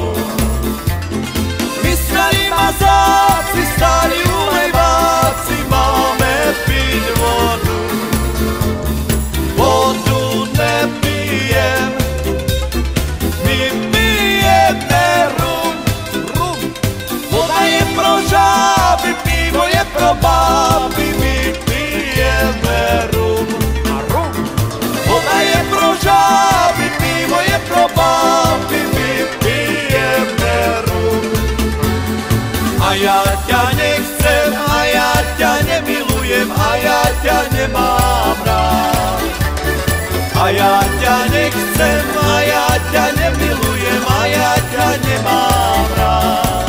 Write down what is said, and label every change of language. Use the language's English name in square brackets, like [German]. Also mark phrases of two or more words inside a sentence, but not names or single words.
[Slovak] My stari mazáci, stari ulejváci máme piť vodu. Vodu nepijem, my pijeme rum, rum. [Czech] Voda je pro žáby, pivo je pro báby, my pijeme rum a rum. Voda je pro žáby, pivo je pro báby, my pijeme rum. [Slovak] A ja ťa nechcem, a ja ťa nemilujem, a ja ťa nemám rád. A ja ťa nechcem, a ja ťa nemilujem, a ja ťa nemám rád.